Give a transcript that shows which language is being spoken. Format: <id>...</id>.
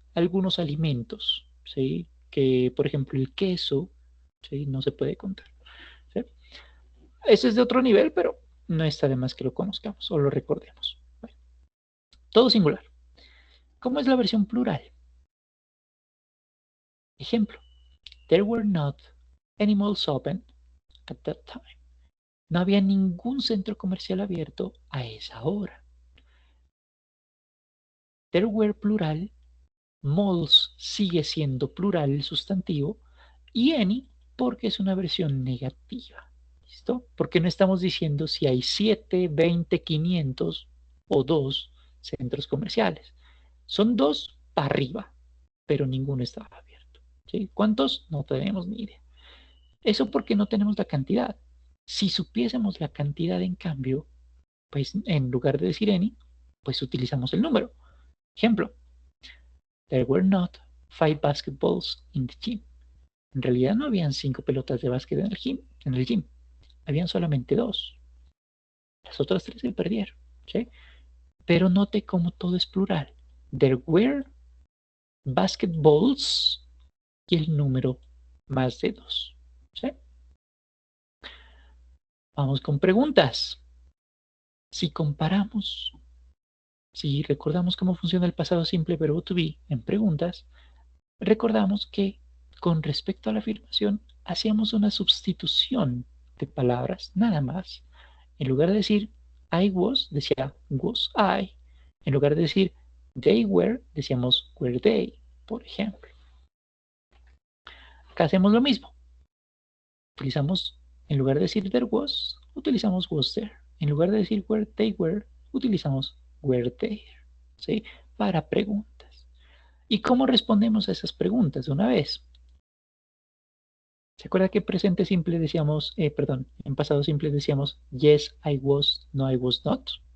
<es>Algunos alimentos, ¿sí? Que por ejemplo el queso, ¿sí? No se puede contar. ¿Sí? Ese es de otro nivel, pero no está de más que lo conozcamos o lo recordemos. Bueno, todo singular. ¿Cómo es la versión plural? Ejemplo,</es> <en>there were not any malls open at that time.</en> <es>No había ningún centro comercial abierto a esa hora. There were plural, malls sigue siendo plural el sustantivo y any porque es una versión negativa. ¿Listo? Porque no estamos diciendo si hay 7, 20, 500 o 2 centros comerciales. Son 2 para arriba, pero ninguno estaba abierto. ¿Sí? ¿Cuántos? No tenemos ni idea. Eso porque no tenemos la cantidad. Si supiésemos la cantidad, en cambio, pues en lugar de decir any, pues utilizamos el número. Ejemplo,</es> <en>there were not 5 basketballs in the gym.</en> <es>En realidad no habían 5 pelotas de básquet en el gym. Habían solamente 2. Las otras 3 se perdieron. ¿Sí? Pero note cómo todo es plural. There were basketballs y el número más de 2. ¿Sí? Vamos con preguntas. Si comparamos, si recordamos cómo funciona el pasado simple verbo to be en preguntas, recordamos que con respecto a la afirmación hacíamos una sustitución de palabras, nada más. En lugar de decir I was, decía was I. En lugar de decir they were, decíamos were they, por ejemplo. Acá hacemos lo mismo. Utilizamos, en lugar de decir there was, utilizamos was there. En lugar de decir where they were, utilizamos were there. ¿Sí? Para preguntas. ¿Y cómo respondemos a esas preguntas de una vez? ¿Se acuerda que presente simple decíamos, perdón, en pasado simple decíamos</es> <en>yes, I was, no, I was not.</en>